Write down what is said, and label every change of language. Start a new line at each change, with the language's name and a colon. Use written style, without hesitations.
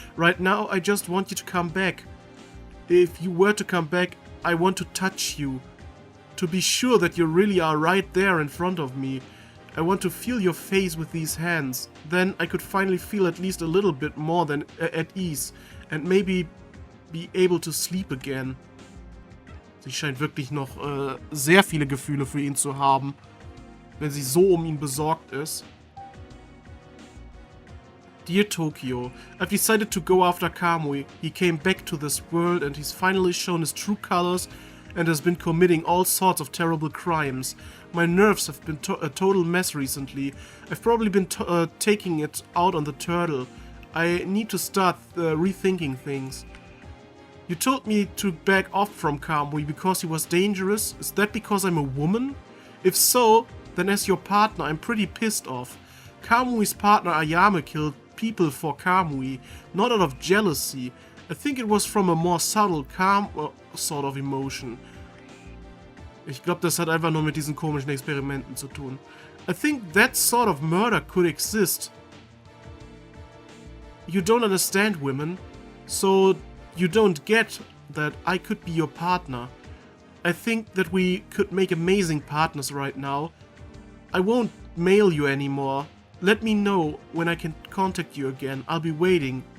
English: Right now, I just want you to come back. If you were to come back, I want to touch you. To be sure that you really are right there in front of me. I want to feel your face with these hands. Then I could finally feel at least a little bit more than at ease. And maybe be able to sleep again.
German: Sie scheint wirklich noch sehr viele Gefühle für ihn zu haben, wenn sie so ihn besorgt ist.
English: Dear Tokyo, I've decided to go after Kamui. He came back to this world and he's finally shown his true colors and has been committing all sorts of terrible crimes. My nerves have been a total mess recently. I've probably been taking it out on the turtle. I need to start rethinking things. You told me to back off from Kamui because he was dangerous. Is that because I'm a woman? If so, then as your partner, I'm pretty pissed off. Kamui's partner Ayame killed people for Kamui, not out of jealousy. I think it was from a more subtle, calm sort of emotion.
German: Ich glaube, das hat einfach nur mit diesen komischen Experimenten zu tun.
English: I think that sort of murder could exist. You don't understand women, so you don't get that I could be your partner. I think that we could make amazing partners right now. I won't mail you anymore. Let me know when I can contact you again. I'll be waiting.